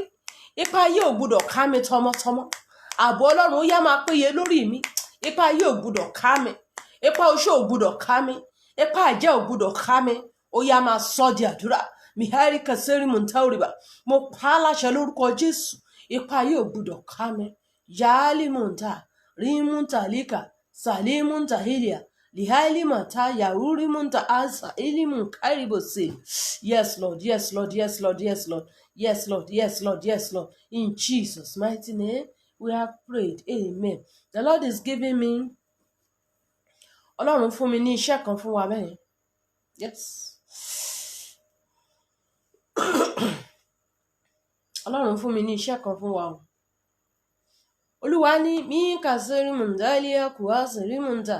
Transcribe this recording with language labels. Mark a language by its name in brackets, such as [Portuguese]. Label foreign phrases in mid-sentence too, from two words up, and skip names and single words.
[Yoruba] Ipa ayé ò gbúdọ̀ ká mi tọmọtọmọ. Ààbò Ọlọ́run ó yá máa péye lórí mi. Ipa ayé ò gbúdọ̀ ká mi. Ipa oṣó ò gbúdọ̀ ká mi. Ipa àjẹ́ ò gbúdọ̀ ká mi. Ó yá máa sọ di àdúrà. Mihari kaseri muntauriba. Mo pa á láṣẹ lórúkọ Jésù. Ipa ayé ò gbúdọ̀ ká mi. Yaali munta, rimunta lika, salimunta hilia. Lihaili mata yaruri munta asa ilimun karibose. [English] Yes, Lord. Yes, Lord. Yes, Lord. Yes, Lord. Yes, Lord. Yes, Lord. Yes, Lord. In Jesus' mighty name, we have prayed. Amen. The Lord is giving me. [Yoruba] Ọlọ́run fún mi ní iṣẹ́ kan fún wa bẹ́ẹ̀. [English] Yes. [Yoruba] Ọlọ́run fún mi ní iṣẹ́ kan fún wa o. Olúwa ní mí kàṣírí mùndálíà kùwá sírí mùndà.